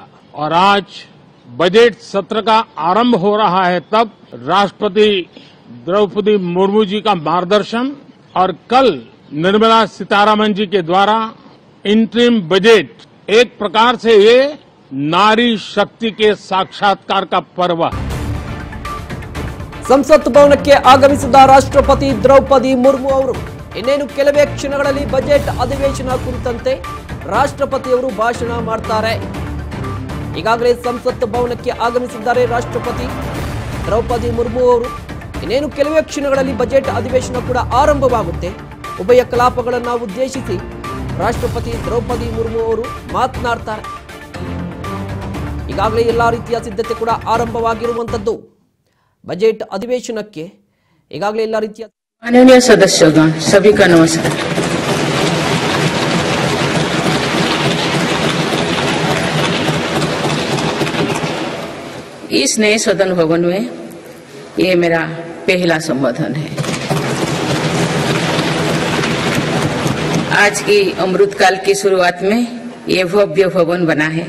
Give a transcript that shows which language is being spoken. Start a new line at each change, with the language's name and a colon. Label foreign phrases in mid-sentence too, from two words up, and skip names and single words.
Hindi: और आज बजट सत्र का आरंभ हो रहा है, तब राष्ट्रपति द्रौपदी मुर्मू जी का मार्गदर्शन और कल निर्मला सीतारमण जी के द्वारा
English: interim budget,
Hindi: एक प्रकार से ये नारी शक्ति के साक्षात्कार का पर्व है।
Kannada: ಸಂಸತ್ ಭವನಕ್ಕೆ ಆಗಮಿಸಿದ ರಾಷ್ಟ್ರಪತಿ ದ್ರೌಪದಿ ಮುರ್ಮು ಅವರು ಇನ್ನೇನು ಕೆಲವೇ ಕ್ಷಣಗಳಲ್ಲಿ ಬಜೆಟ್ ಅಧಿವೇಶನ ಕುರಿತಂತೆ ರಾಷ್ಟ್ರಪತಿಯವರು ಭಾಷಣ ಮಾಡ್ತಾರೆ. ಈಗಾಗಲೇ ಸಂಸತ್ ಭವನಕ್ಕೆ ಆಗಮಿಸಿದ್ದಾರೆ ರಾಷ್ಟ್ರಪತಿ ದ್ರೌಪದಿ ಮುರ್ಮು ಅವರು. ಇನ್ನೇನು ಕೆಲವೇ ಕ್ಷಣಗಳಲ್ಲಿ ಬಜೆಟ್ ಅಧಿವೇಶನ ಕೂಡ ಆರಂಭವಾಗುತ್ತೆ. ಉಭಯ ಕಲಾಪಗಳನ್ನು ಉದ್ದೇಶಿಸಿ ರಾಷ್ಟ್ರಪತಿ ದ್ರೌಪದಿ ಮುರ್ಮು ಅವರು ಮಾತನಾಡ್ತಾರೆ. ಈಗಾಗಲೇ ಎಲ್ಲಾ ರೀತಿಯ ಸಿದ್ಧತೆ ಕೂಡ ಆರಂಭವಾಗಿರುವಂತದ್ದು.
Hindi: बजट अधिवेशन के
Kannada: ಈಗಾಗಲೇ ಎಲ್ಲ ರೀತಿಯ
Hindi: माननीय सदस्यगण, सभी का नमस्कार। इस नए सदन भवन में ये मेरा पहला संबोधन है। आज की अमृतकाल की शुरुआत में ये भव्य भवन बना है।